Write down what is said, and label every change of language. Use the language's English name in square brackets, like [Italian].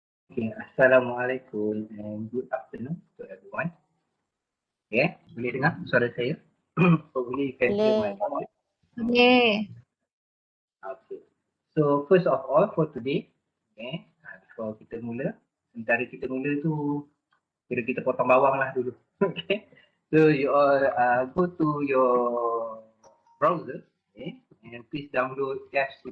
[English] Okay, Assalamualaikum and good afternoon to everyone. [Malay] Okay, boleh dengar suara saya? [English] Hopefully you can hear my [Malay] Boleh. [English] voice. Okey. Okay. So first of all for today, okay, before [Malay] kita mula, sementara kita mula tu, kira kita potong bawang lah dulu. Okay. [English] So you all go to your browser, okay, and please download Dash C++.